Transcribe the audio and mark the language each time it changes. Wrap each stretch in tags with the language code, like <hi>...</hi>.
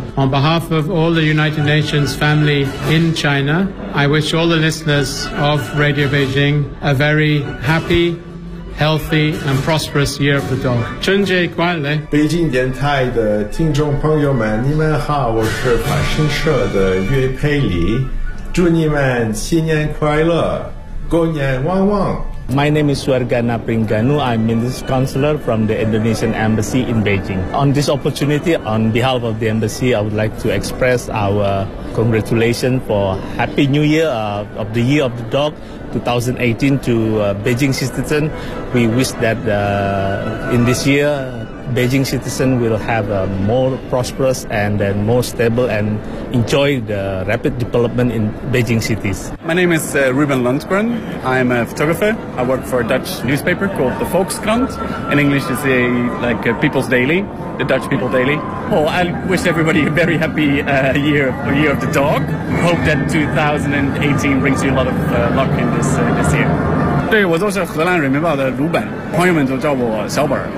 <en>On behalf of all the United Nations family in China, I wish all the listeners of Radio Beijing a very happy. Healthy and prosperous year of the dog.</en> <zh>春节快乐！北京电台的听众朋友们，你们好，我是法新社的岳佩里，祝你们新年快乐，狗年旺旺。</zh> <en>My name is Suargana Pringanu. I'm Minister Counselor from the Indonesian Embassy in Beijing. On this opportunity, on behalf of the Embassy, I would like to express our congratulations for Happy New Year of the Year of the Dog 2018 to Beijing citizen. We wish that in this year, Beijing citizen will have a more prosperous and then more stable and enjoy the rapid development in Beijing cities. My name is Ruben Lundgren. I'm a photographer. I work for a Dutch newspaper called the Volkskrant. In English, it's a People's Daily, the Dutch People Daily. Oh, I wish everybody a very happy year of the dog. Hope that 2018 brings you a lot of luck in this year.</en> <zh>对，我就是荷兰人民报的鲁本，朋友们都叫我小本儿。</zh>